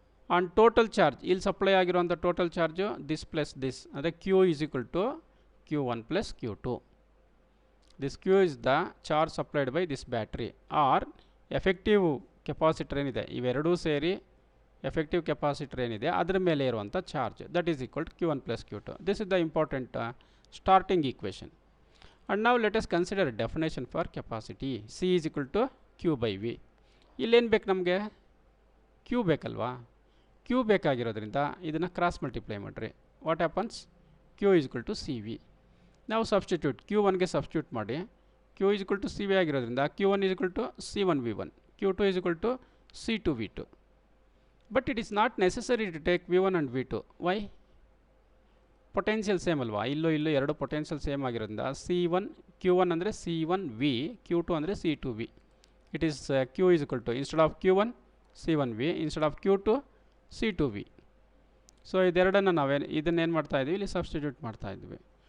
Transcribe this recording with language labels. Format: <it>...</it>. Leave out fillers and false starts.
<kn>On total charge ಇಲ್ಲಿ supply ಆಗಿರುವಂಥ total charge this plus this ಅಂದರೆ Q is equal to Q1 plus Q2. This Q is the charge supplied by this battery R effective capacitor ಏನಿದೆ, ಇವೆರಡೂ ಸೇರಿ effective capacitor ಏನಿದೆ ಅದರ ಮೇಲೆ ಇರುವಂಥ charge, that is equal to Q1 plus Q2.</kn> <en>This is the important starting equation. And now let us consider a definition for capacity. C is equal to Q by V.</en> <kn>ಇಲ್ಲೇನು ಬೇಕು ನಮಗೆ, Q ಬೇಕಲ್ವಾ. Q ಬೇಕಾಗಿರೋದ್ರಿಂದ ಇದನ್ನು cross multiply ಮಾಡಿರಿ.</kn> <en>What happens, Q is equal to CV. ನಾವು substitute Q1ಗೆ substitute ಮಾಡಿ, Q is equal to CV ಆಗಿರೋದ್ರಿಂದ Q1 is equal to C1V1, Q2 is equal to C2V2. But it is not necessary to take V1 and V2. Why?</en> <kn>Potential same ಅಲ್ವಾ, ಇಲ್ಲೂ ಎರಡು potential same ಆಗಿರೋದ್ರಿಂದ Q1 ಅಂದರೆ C1V, Q2 ಅಂದರೆ C2V.</kn> <en>It is Q is equal to instead of Q1 C1V, instead of Q2 C2V.</en> <kn>So ಇದೆರಡನ್ನು ಇದನ್ನೇನು ಮಾಡ್ತಾ ಇದ್ವಿ, ಇಲ್ಲಿ ಸಬ್ಸ್ಟಿಟ್ಯೂಟ್ ಮಾಡ್ತಾ ಇದ್ವಿ.</kn>